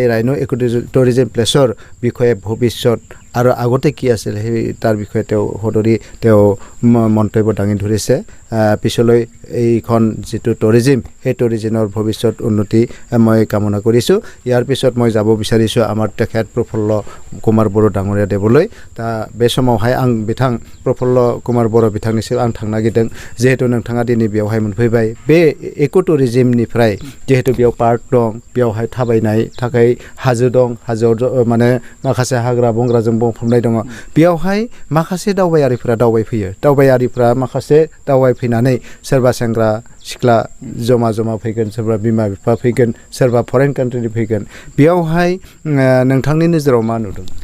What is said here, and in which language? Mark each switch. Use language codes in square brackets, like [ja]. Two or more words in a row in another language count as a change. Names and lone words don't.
[as] ৰাইনো ইকো টুৰিজিম প্লেচৰ বিষয়ে ভৱিষ্যত আৰু আগতে কি আছিল সেই তাৰ বিষয়ে তেওঁ মন্তব্য দাঙি ধৰিছে পিছলৈ এইখন যিটো টুৰিজিম সেই টুৰিজিমৰ ভৱিষ্যত উন্নতি মই কামনা কৰিছোঁ ইয়াৰ পিছত মই যাব বিচাৰিছোঁ আমাৰ তেখেত [brx] प्रफुल्ल कुमार बर' डाङरिया देबोलै दा बे समावहाय आं बिथां प्रफुल्ल कुमार बर' बिथांनिसिम आं थांनो नागिरदों जिहेतु नोंथाङा दिनै बेवहाय मोनफैबाय बे इको टुरिजिमनिफ्राय जिहेतु बेयाव पार्क दं बेवहाय थाबायनाय थाखाय हाजो दं हाजोआव माने माखासे हाग्रा बंग्राजों बुंफबनाय दङ बेवहाय माखासे दावबायारिफोरा माखासे दावबायफैनानै सोरबा सेंग्रा सिख्ला जमा फैगोन सोरबा बिमा बिफा फैगोन सोरबा फरेन कान्ट्रिनि फैगोन बेयावहाय नोंथांनि नोजोराव मा नुदों